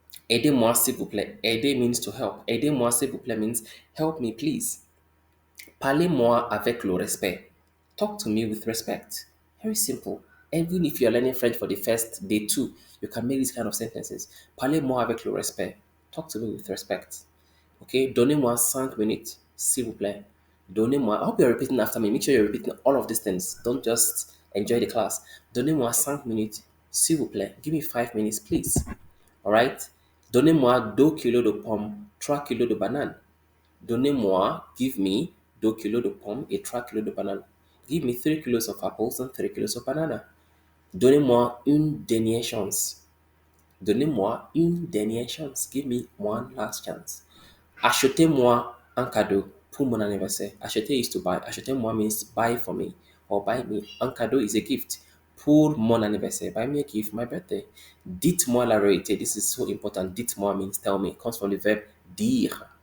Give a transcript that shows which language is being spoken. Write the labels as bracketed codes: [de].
[fr] Aidez-moi s'il vous plaît. Aider [en] means to help. [fr] Aidez-moi s'il vous plaît [en] means help me please. [fr] Parlez-moi avec le respect. [en] Talk to me with respect. Very simple. Even if you're learning French for the first day too, you can make these kind of sentences. [fr] Parlez-moi avec le respect. [en] Talk to me with respect. Okay? [fr] Donnez-moi 5 minutes, s'il vous plaît. Donnez-moi. [en] I hope you're repeating after me. Make sure you're repeating all of these things. Don't just enjoy the class. [fr] Donnez-moi 5 minutes, s'il vous plaît. [en] Give me 5 minutes, please. All right? [fr] Donnez-moi 2 kilos de pommes, 3 kilos de bananes. Donnez-moi, [en] give me [fr] 2 kilos de pommes et 3 kilos de bananes. [en] Give me 3 kilos of apples and 3 kilos of banana. [fr] Donnez-moi une dernière chance. Donnez-moi une dernière chance. [en] Give me one last chance. [fr] Achetez-moi un cadeau pour mon anniversaire. [en] Acheter is to buy. Achetez-moi means buy for me or buy me. Un cadeau is a gift. [fr] Pour mon anniversaire. [en] Buy me a gift for my birthday. [fr] Dites-moi la vérité. [en] This is so important. Dites-moi means tell me. It comes from the verb dire.